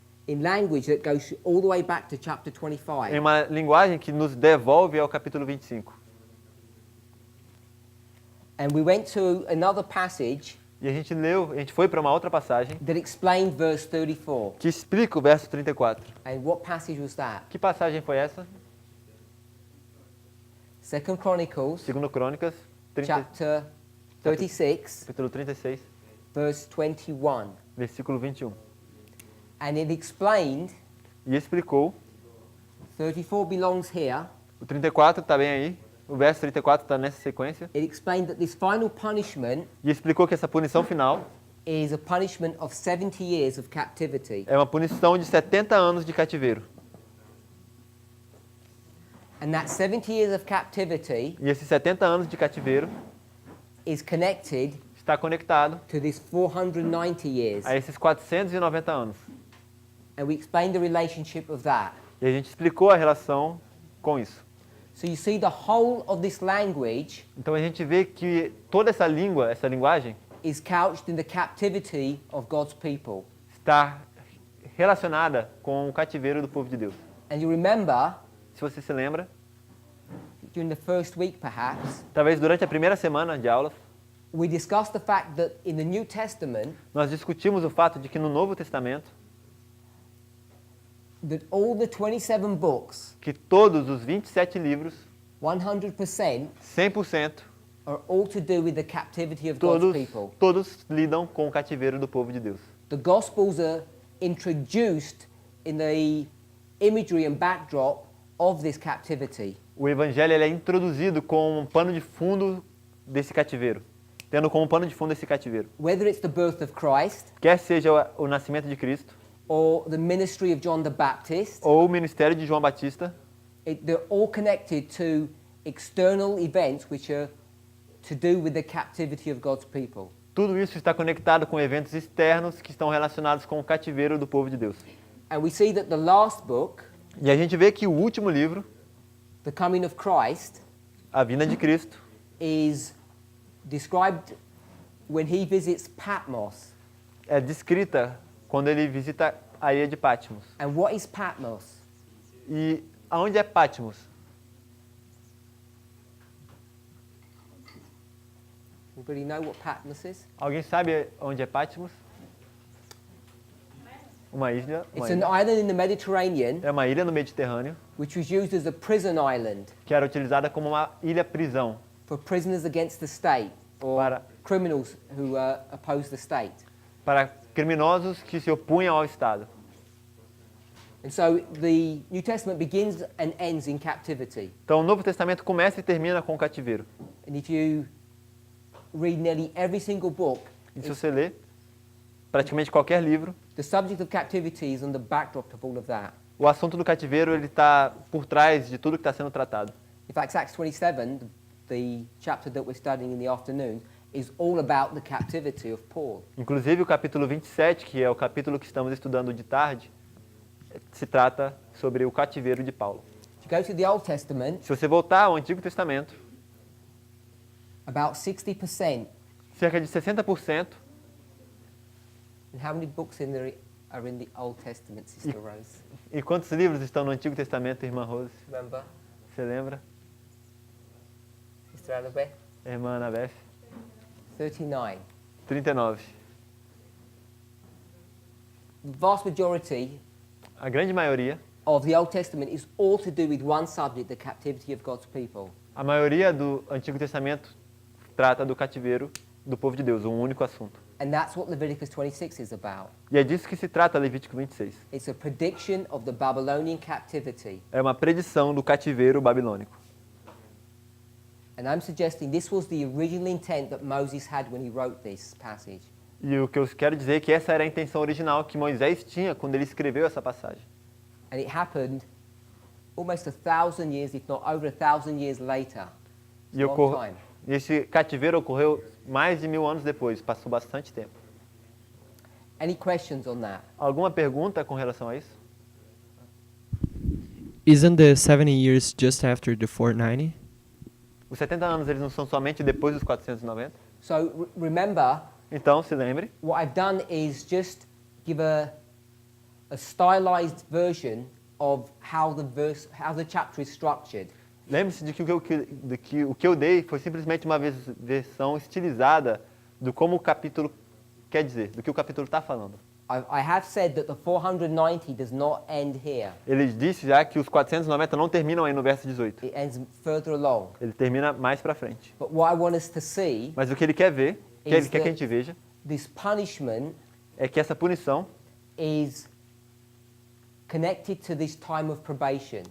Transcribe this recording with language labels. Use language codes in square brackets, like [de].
[en] in language that goes all the way back to chapter 25. [pt] em uma linguagem que nos devolve ao capítulo 25. [en] And we went to another passage [pt] E a gente foi para uma outra passagem [en] that explained verse 34. [pt] que explica o verso 34. [en] And what passage was that? [pt] Que passagem foi essa? [en] 2 Chronicles, [pt] Segundo Crônicas, [en] chapter 36, [pt] capítulo 36, [en] verse 21. [pt] versículo 21. [en] And it explained, [pt] E explicou, [en] 34 belongs here, [pt] o 34 está bem aí, o verso 34 está nessa sequência, [en] it explained that this final punishment [pt] e explicou que essa punição final [en] is a punishment of 70 years of captivity. [pt] É uma punição de 70 anos de cativeiro. [en] And that 70 years of captivity [pt] E esses 70 anos de cativeiro [en] is connected [pt] está conectado [en] to this 490 years. [pt] a esses 490 anos. [en] And we explained the relationship of that. [pt] E a gente explicou a relação com isso. [en] So you see the whole of this language [pt] Então a gente vê que toda essa língua, essa linguagem, [en] is couched in the captivity of God's people. [pt] está relacionada com o cativeiro do povo de Deus. [en] And you remember, [pt] Se você se lembra, [en] during the first week perhaps, [pt] talvez durante a primeira semana de aulas, [en] we discussed the fact that in the New Testament, [pt] nós discutimos o fato de que no Novo Testamento, [en] that all the 27 books, [pt] que todos os 27 livros, [en] 100%, [pt] 100%, [en] are all to do with the captivity of God's people. [pt] todos lidam com o cativeiro do povo de Deus. [en] The Gospels are introduced in the imagery and backdrop of this captivity. [pt] O Evangelho ele é introduzido com um pano de fundo desse cativeiro, tendo como pano de fundo esse cativeiro. [en] Whether it's the birth of Christ, [pt] Quer seja o nascimento de Cristo, [en] or the ministry of John the Baptist, [pt] ou o ministério de João Batista, [en] they're all connected to external events which are to do with the captivity of God's people. [pt] tudo isso está conectado com eventos externos que estão relacionados com o cativeiro do povo de Deus. [en] And we see that the last book, [pt] E a gente vê que o último livro, [en] The Coming of Christ, [pt] A Vinda de Cristo, [en] is described when he visits Patmos. [pt] é descrita quando ele visita a ilha de Patmos. [en] And what is Patmos? [pt] E aonde é Patmos? [en] Anybody know what Patmos is? [pt] Alguém sabe onde é Patmos? Uma ilha. [en] It's an island in the Mediterranean [pt] É uma ilha no Mediterrâneo [en] which was used as a prison island [pt] que era utilizada como uma ilha-prisão [en] for prisoners against the state or [pt] Para- [en] criminals who oppose the state. [pt] para criminosos que se opunham ao Estado. [en] And so the New Testament begins and ends in captivity. [pt] Então o Novo Testamento começa e termina com o cativeiro. [en] And if you read nearly every single book, [pt] E se você lê praticamente qualquer livro, [en] the subject of captivity is on the backdrop of all of that. [pt] o assunto do cativeiro ele está por trás de tudo que está sendo tratado. [en] In fact, Acts 27, the chapter that we're studying in the afternoon, is all about the captivity of Paul. [pt] Inclusive o capítulo 27, que é o capítulo que estamos estudando de tarde, se trata sobre o cativeiro de Paulo. [en] If you go to the Old Testament, [pt] Se você voltar ao Antigo Testamento, [en] about 60%. [pt] cerca de 60%, [en] And how many books are in the Old Testament, Sister Rose? [pt] e quantos livros estão no Antigo Testamento, irmã Rose? [en] Remember? [pt] Você lembra? [en] Sister Annabeth? [pt] Irmã Anabeth? [en] 39. [pt] 39. [en] The vast majority [pt] A grande maioria, [en] of the Old Testament is all to do with one subject, the captivity of God's people. [pt] a maioria do Antigo Testamento trata do cativeiro do povo de Deus, um único assunto. [en] And that's what Leviticus 26 is about. [pt] E é disso que se trata Levítico 26. [en] It's a prediction of the Babylonian captivity. [pt] É uma predição do cativeiro babilônico. [en] And I'm suggesting this was the original intent that Moses had when he wrote this passage. [pt] E o que eu quero dizer é que essa era a intenção original que Moisés tinha quando ele escreveu essa passagem. [en] And it happened almost 1,000 years, if not over 1,000 years later. It's [pt] E [en] a long time. [pt] esse cativeiro ocorreu mais de 1000 anos depois, passou bastante tempo. [en] Any questions on that? [pt] Alguma pergunta com relação a isso? [en] Isn't the 70 years just after the 490? [pt] Os 70 anos eles não são somente depois dos 490? [en] So remember, [pt] Então, se lembre, [en] what I've done is just give a stylized version of how the chapter is structured. [pt] lembre-se de que o que eu dei foi simplesmente uma versão estilizada do como o capítulo quer dizer, do que o capítulo está falando. [en] I have said that the 490 does not end here. [pt] Ele disse já que os 490 não terminam aí no verso 18. [en] It ends further along. [pt] Ele termina mais para frente. [en] But what I want us to see, [pt] Mas o que ele quer ver, que ele quer que a gente veja, [en] this punishment [pt] é que essa punição, [en] is connected to this time of probation.